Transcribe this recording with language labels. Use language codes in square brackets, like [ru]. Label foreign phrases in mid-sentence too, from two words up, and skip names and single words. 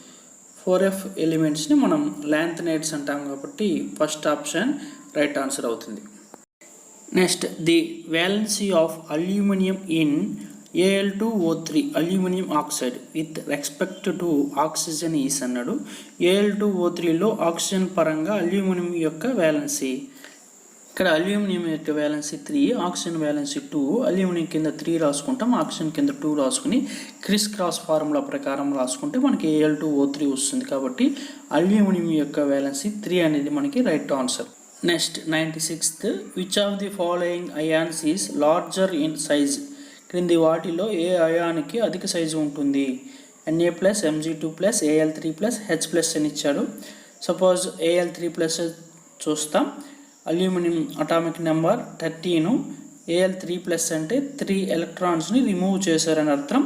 [te] 4f ఎలిమెంట్స్ని మనం లాంథనైడ్స్ అంటాం, కాబట్టి [en] first option right answer [te] అవుతుంది. [en] Next, the valency of aluminium in Al2O3 aluminium oxide with respect to oxygen is అన్నాడు. [te] Al2O3లో ఆక్సిజన్ పరంగా అల్యూమినియం యొక్క వ్యాలెన్సీ. ఇక్కడ అల్యూమినియం యొక్క వ్యాలెన్సీ 3, ఆక్సిజన్ వ్యాలెన్సీ 2. అల్యూమినియం కింద 3 రాసుకుంటాం, ఆక్సిజన్ కింద 2 రాసుకుని [en] criss cross formula [te] ప్రకారం రాసుకుంటే మనకి Al2O3 వస్తుంది. కాబట్టి అల్యూమినియం యొక్క వ్యాలెన్సీ 3 అనేది మనకి [en] right answer. next 96th, which of the following ions is larger in size. [te] క్రింది వాటిలో ఏ అయానికి అధిక సైజు ఉంటుంది? Na+, Mg2+, Al3+, H+ అని ఇచ్చాడు. సపోజ్ Al3+ చూస్తాం. అల్యూమినియం [en] atomic number [te] 13, Al3+ అంటే 3 ఎలక్ట్రాన్స్ని రిమూవ్ చేశారని అర్థం.